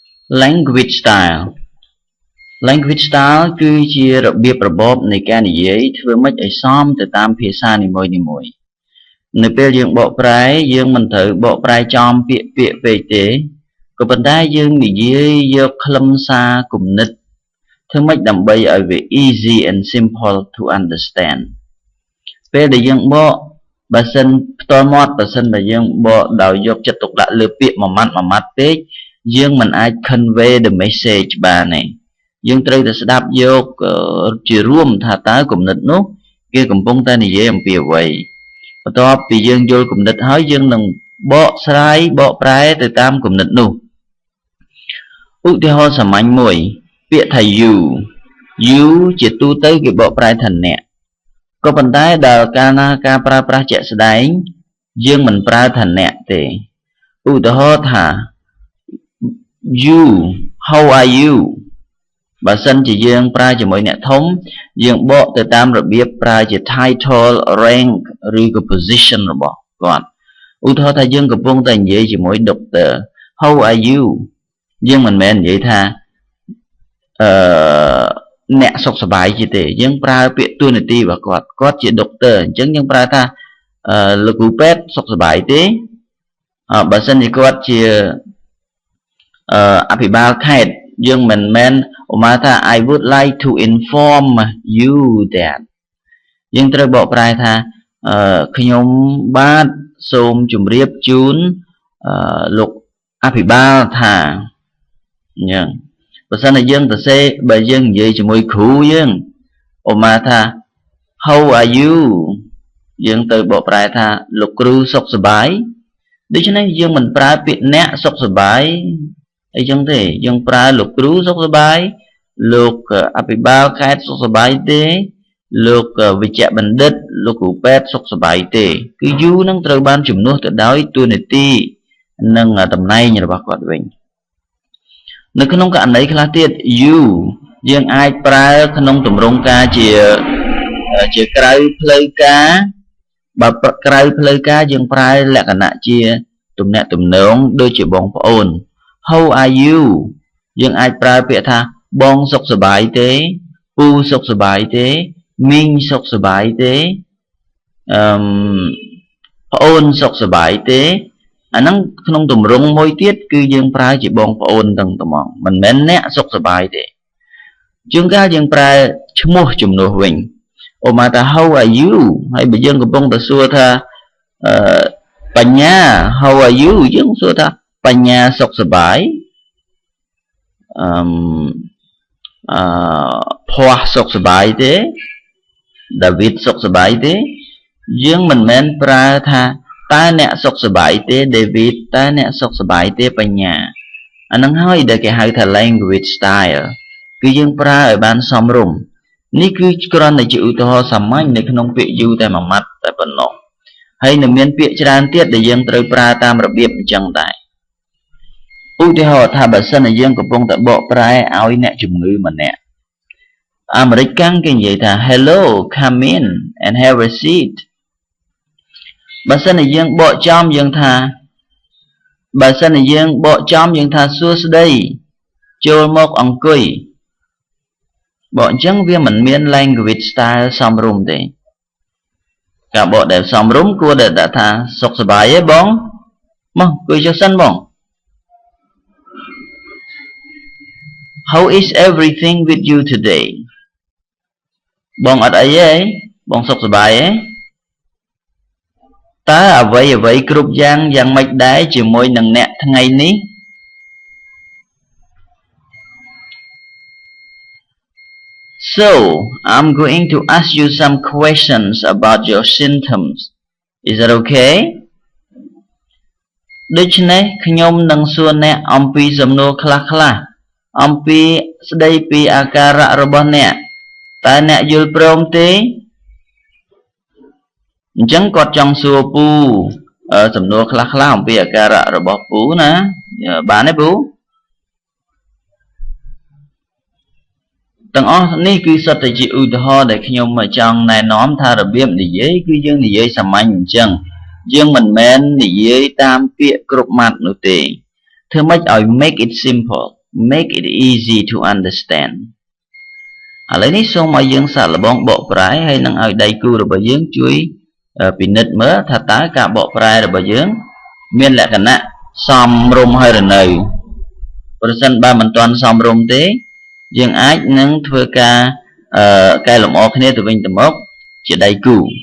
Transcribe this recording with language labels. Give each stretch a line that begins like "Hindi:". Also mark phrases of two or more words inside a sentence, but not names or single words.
English: language style language style
Khmer: គឺជារបៀបរបបនៃការនិយាយធ្វើម៉េចឲ្យសមទៅតាមភាសានីមួយៗនៅពេលយើងបកប្រែយើងមិនត្រូវបកប្រែចំពាក្យពេកទេក៏ប៉ុន្តែយើងនិយាយយកខ្លឹមសារគំនិតធ្វើម៉េចដើម្បី ឲ្យវា
English: easy and simple to understand
Khmer: ពេលដែលយើងបកបើសិនផ្ទាល់មាត់បើសិនបើយើងបកដោយយកចិត្តទុកដាក់លើពាក្យ មួយម៉ាត់ពេកយើងមិនអាច
English: convey the message
Khmer: បានទេយើងត្រូវតែស្ដាប់យកជារួមថាតើគំនិត នោះគេកំពុងតែនិយាយអំពីអ្វីបន្ទាប់ពីយើងយល់គំនិតហើយយើងនឹងបកស្រាយបកប្រែទៅតាមគំនិតនោះឧទាហរណ៍សាមញ្ញមួយពាក្យថា you ជាទូទៅគេបកប្រែថាអ្នកក៏ប៉ុន្តែដល់កាលណាការប្រើប្រាស់ជាក់ស្ដែងយើងមិនប្រើថាអ្នកទេឧទាហរណ៍ថា
English: you how are you
Khmer: បើសិនជាយើងប្រើជាមួយអ្នកធំយើងបកទៅតាមរបៀបប្រើជា
English: title rank
Khmer: ឬក៏ position របស់គាត់ឧទាហរណ៍ថាយើងកំពុងតែនិយាយជាមួយ
English: doctor how are you
Khmer: យើងមិនមែននិយាយថា អ្នកសុខសប្បាយជាទេយើងប្រើពាក្យតួនាទីរបស់គាត់ជា doctor អញ្ចឹងយើងប្រើថាលោកគ្រូពេទ្យសុខសប្បាយទេបើសិនជាគាត់ជាអភិបាលខេត្តយើងមិនមែនឧមាថា
English: I would like to inform you that
Khmer: យើងត្រូវបកប្រែថាខ្ញុំបាទសូមជម្រាបជូនលោកអភិបាលថាអ ញ្ចឹងបើសិនជាយើងទៅសេបើយើងនិយាយជាមួយគ្រូយើងឧមាថា
English: how are you
Khmer: យើងទៅបកប្រែថាលោកគ្រូសុខសប្បាយដូច្នេះយើងមិនប្រើពាក្យអ្នក សុខសប្បាយអីចឹងទេយើងប្រើលោកគ្រូសុខសប្បាយលោកអភិបាលខេត្តសុខសប្បាយទេលោកវិជ្ជបណ្ឌិតលោកគ្រូពេទ្យសុ ខសប្បាយទេគឺ you នឹងត្រូវបានជំនួសទៅដោយតួនាទីនិងតំណែងរបស់គាត់វិញនៅក្នុងករណីខ្លះទៀត you យើងអាចប្រើក្នុងទម្រង់ការជាក្រៅផ្លូវការបើក្រៅផ្លូវការយើងប្រើលក្ខណៈជាទំនាក់ទំនងដូចជាបងប្អូន
English: how are you
Khmer: យើងអាចប្រើពាក្យថាបងសុខសប្បាយទេពូសុខសប្បាយទេមីងសុខសប្បាយទេ ប្អូនសុខសប្បាយទេអាហ្នឹងក្នុងទម្រង់មួយទៀតគឺយើងប្រើជាបងប្អូនទាំងត្មងមិនមែនអ្នកសុខសប្បាយទេជួនកាលយើងប្រើឈ្មោះជំនួសវិញឧមាថា
English: how are you
Khmer: ហើយបើយើងកំពុងតែសួរថាបញ្ញា
English: how are you
Khmer: យើងសួរថាបញ្ញាសុខសប្បាយ ភ័សសុខសប្បាយទេដាវីតសុខសប្បាយទេយើងមិនមែនប្រើថាតើអ្នកសុខសប្បាយទេដេវីតតើអ្នកសុខសប្បាយទេ បញ្ញាអានឹងហើយដែលគេហៅថា
English: language style
Khmer: គឺយើងប្រើឲ្យបានសមរម្យនេះគឺគ្រាន់តែជាឧទាហរណ៍សាមញ្ញនៅក្នុងពាក្យ you តែមួយម៉ាត់តែប៉ុណ្ណោះហើយនៅមានពាក្យច្រើនទៀតដែលយើងត្រូវប្រើតាមរបៀបអញ្ចឹងដែរឧទាហរណ៍ថាបើសិនជាយើងកំពុងតែបកប្រែឲ្យអ្នកជំងឺម្នាក់អាមេរិកកាំងគេនិយាយថា
English: hello come in and have a seat
Khmer: បើសិនជាយើងបកចំយើងថា សួស្តីចូលមកអង្គុយបកអញ្ចឹងវាមិនមាន
English: language style
Khmer: សមរម្យទេការបកដែលសមរម្យគួរតែដាក់ថាសុខសប្បាយទេបងមកអង្គុយចុះសិនបង
English: How is everything with you today
Khmer: បងអត់អីទេបងសុខសប្បាយទេ តើអ្វីគ្រប់យ៉ាងម៉េចដែរជាមួយនឹងអ្នកថ្ងៃនេះ
English: So I'm going to ask you some questions about your symptoms is that okay
Khmer: ដូច្នេះខ្ញុំនឹងសួរអ្នកអំពីសំណួរខ្លះអំពីស្ដីពីអាការៈរបស់អ្នកតើអ្នកយល់ព្រមទេអញ្ចឹងគាត់ចង់សួរពូសំណួរខ្លះអំពីអាការៈរបស់ពូណាបានទេពូ ទាំងអស់នេះគឺសុទ្ធតែជាឧទាហរណ៍ដែលខ្ញុំចង់ណែនាំថារបៀបនិយាយគឺយើងនិយាយសាម ញ្ញអញ្ចឹងយើងមិនមែននិយាយតាមពាក្យគ្រប់ម៉ាត់នោះទេធ្វើម៉េចឲ្យ
English: make it simple make it easy to understand
Khmer: ឥឡូវនេះសូមឲ្យយើងសាកល្បងបកប្រែហើយនឹងឲ្យដៃគូរបស់យើងជួយពិនិត្យមើលថាតើការបកប្រែរបស់យើងមានលក្ខណៈសមរម្យហើយឬនៅប្រសិនបើមិនទាន់សមរម្យទេយើងអាចនឹងធ្វើការកែលម្អគ្នាទៅវិញទៅមកជាដៃគូ